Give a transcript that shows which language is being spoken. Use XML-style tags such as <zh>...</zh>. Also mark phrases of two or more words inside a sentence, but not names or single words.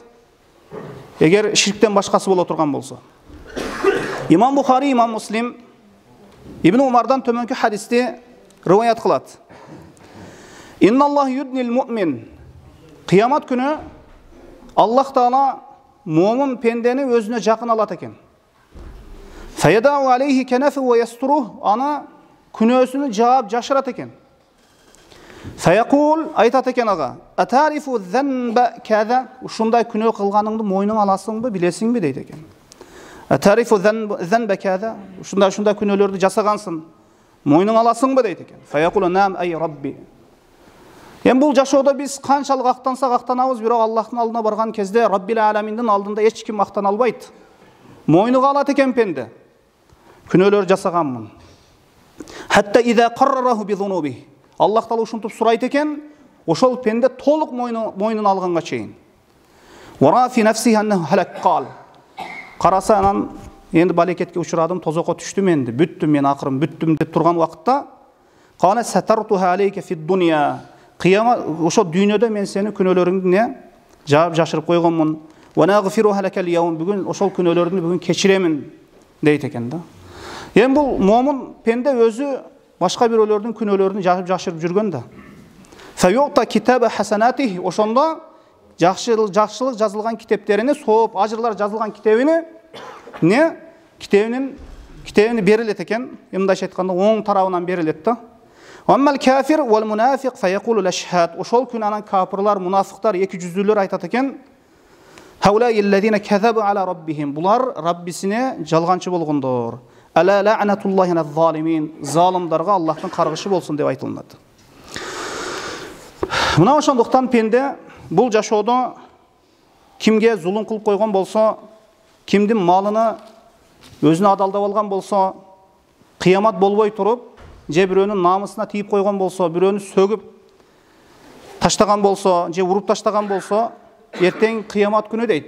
<ky>Эгер ширктен башкасы боло турган болсо. Имам Бухари, Имам Муслим Ибн Умардан төмөнкү хадисти риваят кылат.</ky> <ar>إن الله يدني المؤمن.</ar> <ky>Кыямат күнү Аллах Таала муъмин пендени өзүнө жакын алат экен.</ky> <ar>فيضع عليه كنفه ويستره.</ar> <ky>Ана күнөөсүнү жаап жашырат экен. Фаякул айтат экен ага:</ky> <ar>"أتعرف ذنب كذا?"</ar> <ky>Ушундай күнөө кылганыңды мойнуңа аласыңбы, билесиңби дейт экен.</ky> <ar>"أتعرف ذنب كذا?"</ar> <ky>Ушундай күнөөлөрдү жасагансың, мойнуңа аласыңбы дейт экен.</ky> <ar>فيقول نعم أي رب.</ar> <ky>Эми бул жашоодо биз канчалык актансак актанабыз, бирок Аллахтын алдына барган кезде Раббил аламиндин алдында эч ким актана албайт. Мойнуга алат экен пенде. Күнөөлөр жасаганмын.</ky> <ar>حتى إذا قرره بذنوبه.</ar> <ky>Аллах Таала ушинтип сурайт экен, ошол пенде толук мойнун алганга чейин.</ky> <ar>ورأى في نفسه أنه هلك قال.</ar> <ky>Караса анан энди балекетке учурадым, тозокко түштүм энди, бүттүм, мен акырым бүттүм деп турган убакытта</ky> <ar>قال سترتها عليك في الدنيا.</ar> <ky>Кыямат ошо дүйнөдө мен сени күнөөлөрүңдү жаап жашырып койгонмун.</ky> <ar>وأغفرها لك اليوم.</ar> <ky>Бүгүн ошол күнөөлөрдү бүгүн кечиремин дейт экен да. Эми бул момун пенде өзү башка бирөөлөрдүн күнөөлөрүн жашырып жүргөн да.</ky> <ar>فيعطى كتاب حسناته.</ar> <ky>Ошондо жакшылык жазылган китептерини, сооп, ажырлар жазылган китебини берилет экен. Мындайча айтканда оң тарабынан берилет да.</ky> <ar>وأما الكافر والمنافق فيقول الأشهاد.</ar> <ky>Ошол күн анан кафирлар, мунафиктар, эки жүздүүлөр айтат экен:</ky> <ar>"هؤلاء الذين كذبوا على ربهم."</ar> <ky>Булар Раббисине жалганчы болгондор.</ky> <ar>"ألا لعنة الله على الظالمين."</ar> <ky>Залымдарга Аллахтын каргышы болсун деп айтылат. Мына ошондуктан пенде бул жашоодо кимге зулум кылып койгон болсо, кимдин малыны өзүнө адалдап алган болсо, кыямат болбой туруп, же бирөөнүн намысына тийип койгон болсо, бирөөнү сөгүп таштаган болсо, же уруп таштаган болсо, эртең кыямат күнү дейт.</ky>